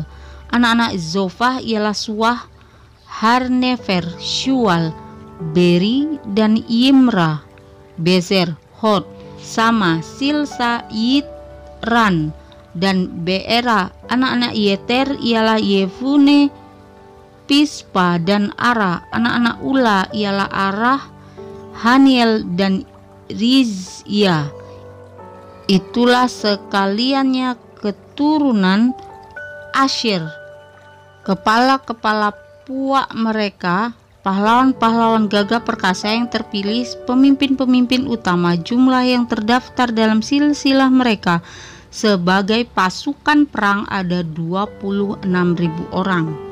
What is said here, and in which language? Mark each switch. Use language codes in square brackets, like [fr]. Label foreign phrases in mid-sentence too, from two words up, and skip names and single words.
[id] Anak-anak Zofah ialah Suah, Harnefer, Syual, Beri, dan Yimra, Bezer, Hod, Sama, Silsa, Yitran, dan Beera. Anak-anak Yeter ialah Yefune, Pispa, dan Ara. Anak-anak Ula ialah Arah, Haniel, dan Rizya. Itulah sekaliannya keturunan Asher. Kepala-kepala puak mereka, pahlawan-pahlawan gagah perkasa yang terpilih, pemimpin-pemimpin utama, jumlah yang terdaftar dalam silsilah mereka sebagai pasukan perang ada 26.000 orang.